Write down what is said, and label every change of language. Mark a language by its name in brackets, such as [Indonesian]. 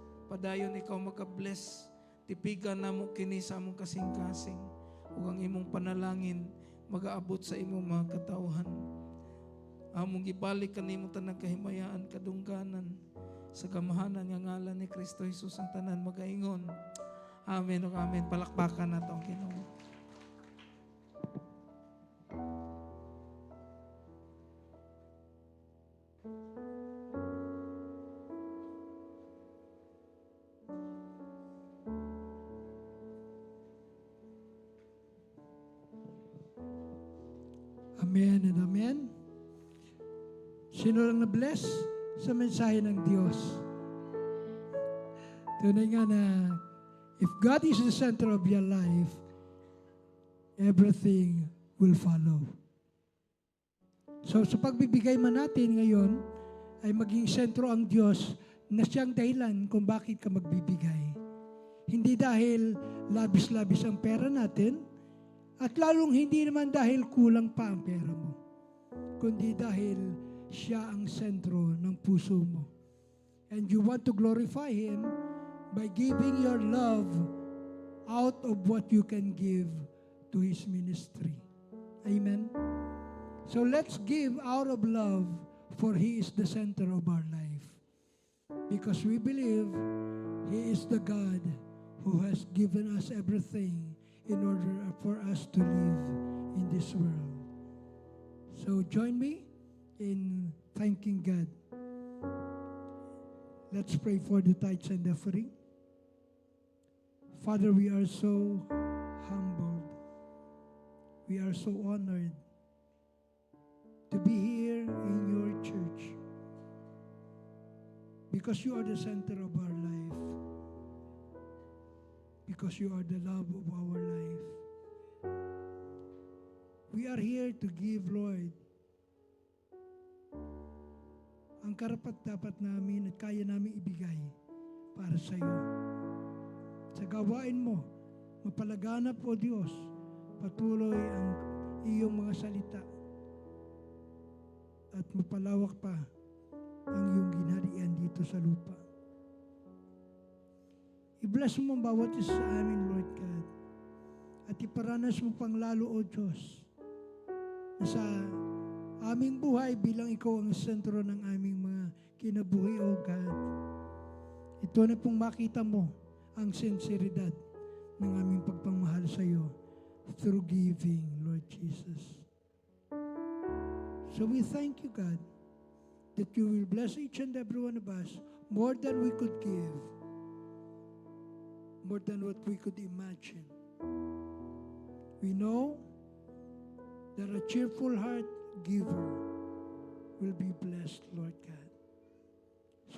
[Cebuano] Padayon ikaw maka-bless, tipigan namo kini sa among kasing-kasing, ug ang imong panalangin magaabot sa imong mga katawhan. Among gibalik kanimo tanang kahimayaan, kadungganan, sa gamahanan nga ngalan ni Kristo Jesus ang tanan magaingon. Amen ug amen. Palakpakan nato ang Ginoo. [English] Amen and amen. [Filipino] Sino lang na-bless sa mensahe ng Diyos? Tunay nga na [English] if God is the center of your life, everything will follow. [Filipino] So sa pagbibigay man natin ngayon, ay maging sentro ang Diyos na siyang dahilan kung bakit ka magbibigay. Hindi dahil labis-labis ang pera natin, at lalong hindi naman dahil kulang pa ang pera mo, kundi dahil siya ang sentro ng puso mo. [English] And you want to glorify Him by giving your love out of what you can give to His ministry. Amen? So let's give out of love, for He is the center of our life. Because we believe He is the God who has given us everything in order for us to live in this world. So join me in thanking God. Let's pray for the tithes and offering. Father, we are so humbled. We are so honored to be here in your church because you are the center of our life. Because you are the love of our life. We are here to give, Lord, [Filipino] ang karapat-dapat namin at kaya namin ibigay para sa iyo. Sa gawain mo, mapalaganap, O Diyos, patuloy ang iyong mga salita at mapalawak pa ang iyong ginharian dito sa lupa. I-bless mo ang bawat isa sa amin, Lord God. At iparanas mo pang lalo, O Diyos, na sa aming buhay bilang ikaw ang sentro ng aming mga kinabuhi, O God. Ito na pong makita mo ang sinseridad ng aming pagpamahal sa iyo [English] through giving, [Filipino] Lord Jesus. [English] So we thank you, God, that you will bless each and every one of us more than we could give, more than what we could imagine. We know that a cheerful heart giver will be blessed, Lord God.